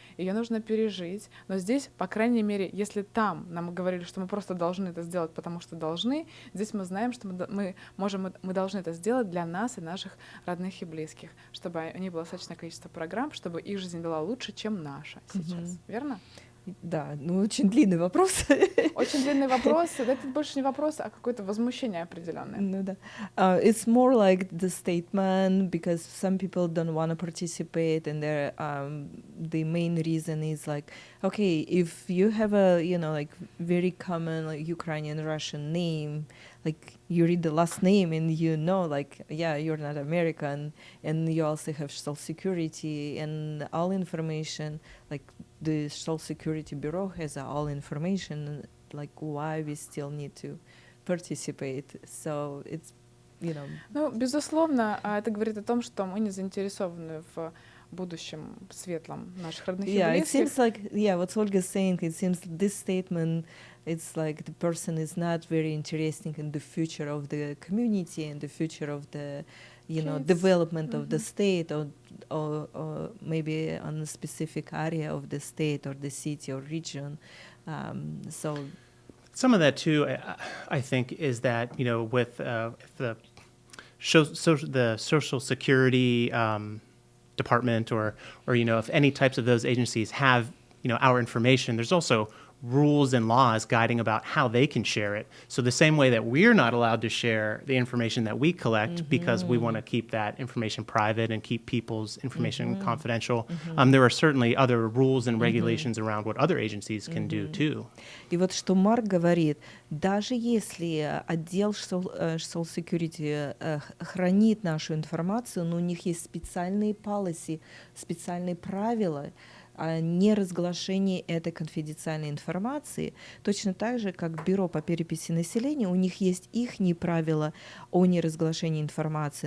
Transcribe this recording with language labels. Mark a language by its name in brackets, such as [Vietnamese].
[Russian] Ее нужно пережить. Но здесь, по крайней мере, если там нам говорили, что мы просто должны это сделать, потому что должны, здесь мы знаем, что мы должны это сделать для нас и наших родных и близких, чтобы у них было достаточное количество программ, чтобы их жизнь была лучше, чем наша сейчас. Верно? Да, очень длинный вопрос. Очень длинный вопрос. Это больше не вопрос, а какое-то возмущение определенное. Ну да. [English] It's more like the statement because some people don't want to participate, and the main reason is like, okay, if you have a very common Ukrainian Russian name, like you read the last name and you're not American, and you also have Social Security and all information, like the Social Security Bureau has all information, like why we still need to participate. So it's, [Russian] Ну, безусловно, это говорит о том, что мы не заинтересованы в будущем светлом наших родных и [English] Yeah, it [Russian] близких. [English] seems like, yeah, what Olga's saying, it seems this statement, it's like the person is not very interested in the future of the community and the future of the, development of the state or maybe on a specific area of the state or the city or region. So some of that too, I think, is that with the Social Security department or if any types of those agencies have our information, there's also rules and laws guiding about how they can share it. So the same way that we're not allowed to share the information that we collect because we want to keep that information private and keep people's information confidential, there are certainly other rules and regulations around what other agencies can do too. [Russian] И вот что Марк говорит, даже если отдел Social Security хранит нашу информацию, но у них есть специальные policy, специальные правила, неразглашение этой конфиденциальной информации, точно так же, как Бюро по переписи населения, у них есть их правила о неразглашении информации.